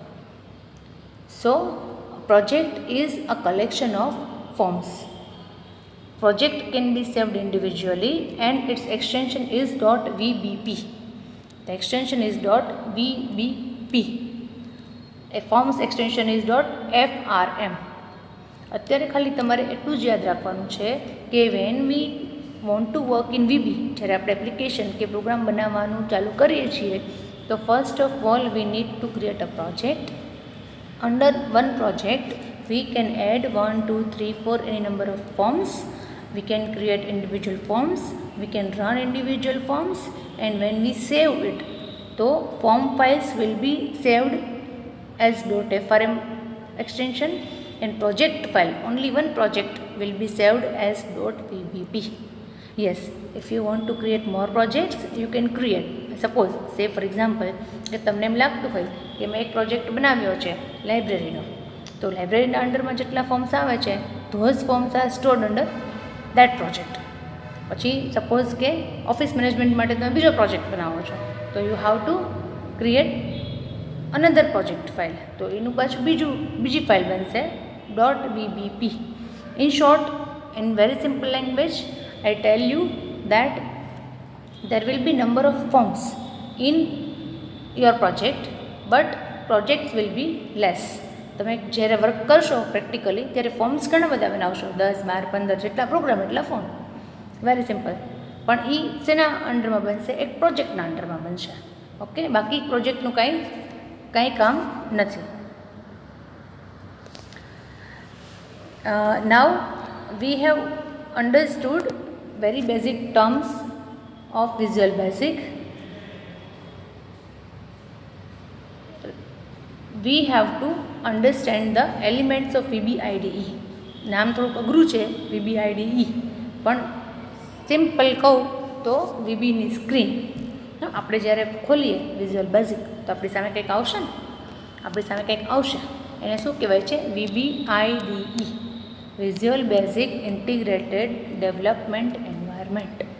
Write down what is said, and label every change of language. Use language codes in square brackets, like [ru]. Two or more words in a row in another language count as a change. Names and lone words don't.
[en] So, a project is a collection of forms. Project can be saved individually and its extension is .vbp. The extension is .vbp. A form's extension is .frm. [gu] અત્યારે ખાલી તમારે એટલું જ યાદ રાખવાનું છે કે [en] when we want to work in VB, [gu] જ્યારે આપણે એપ્લિકેશન કે પ્રોગ્રામ બનાવવાનું ચાલુ કરીએ છીએ, તો [en] first of all we need to create a project. Under one project we can add 1, 2, 3, 4 any number of forms. We can create individual forms, we can run individual forms, and when we save it, so form files will be saved as .frm extension, and project file, only one project will be saved as .vbp. Yes, if you want to create more projects, you can create. Suppose, say for example, [gu] કે તમને એમ લાગતું હોય કે મેં એક પ્રોજેક્ટ બનાવ્યો છે લાઇબ્રેરીનો, તો લાઇબ્રેરીના અંડરમાં જેટલા ફોર્મ્સ આવે છે, [en] those forms are stored under that project. [gu] પછી સપોઝ કે [en] office management [gu] માટે તમે બીજો પ્રોજેક્ટ બનાવો છો, તો [en] you have to create another project file, [gu] તો એનું પાછું બીજી ફાઇલ બનશે .vbp. [en] In short, in very simple language, I tell you that there will be number of forms in your project, but projects will be less. [gu] તમે જ્યારે વર્ક કરશો પ્રેક્ટિકલી ત્યારે ફોર્મ્સ ઘણા બધા બનાવશો, 10, 12, 15 જેટલા પ્રોગ્રામ એટલા ફોર્મ, [en] very simple. [gu] પણ એ શેના અંડરમાં બનશે? એક પ્રોજેક્ટના અંડરમાં બનશે. ઓકે, બાકી પ્રોજેક્ટનું કાંઈ કામ નથી. [en] Now we have understood very basic terms of Visual Basic. We have to understand the elements of VBIDE. [gu] નામ થોડુંક અઘરું છે VBIDE, પણ સિમ્પલ કહું તો VBની સ્ક્રીન આપણે જ્યારે ખોલીએ વિઝ્યુઅલ બેઝિક, તો આપણી સામે કંઈક આવશે, એને શું કહેવાય છે? [en] VBIDE, Visual Basic Integrated Development Environment.